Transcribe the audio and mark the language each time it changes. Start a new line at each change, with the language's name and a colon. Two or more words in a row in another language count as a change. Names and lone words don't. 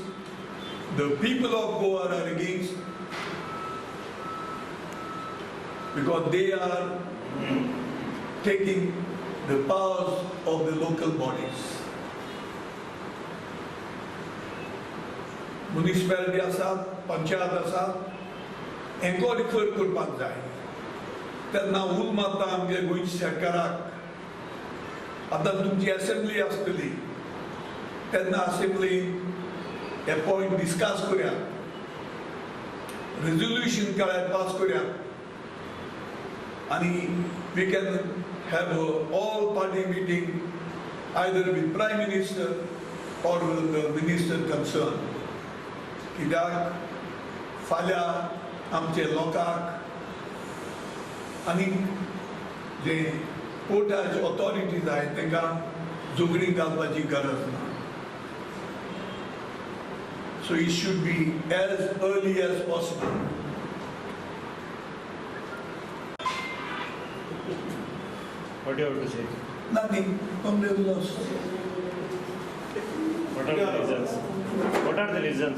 English: The people of Goa are against, because they are taking the powers of the local bodies.
Konkani: Municipality asat, panchayat asat, हेंको रिफर करपाक जाय. तेन्ना उल मारता आमगे गोंयच्या सरकाराक आतां तुमची असेंब्ली आसतली तेन्ना असेंब्लीन हे पॉयंट डिस्कस करया, रेजोल्यूशन कळ्यार पास करया, आनी
English: we can have all party meeting either with Prime Minister or with the Minister concerned.
Konkani: कित्याक फाल्यां आमचे लोकांक आनी जे कोर्टाचे ऑथॉरिटीज आहाय तांकां झगडीं घालपाची गरज ना.
English: So it should be as early as possible. What do you have to say? Nothing. Congress lost. What are the reasons? What are the reasons?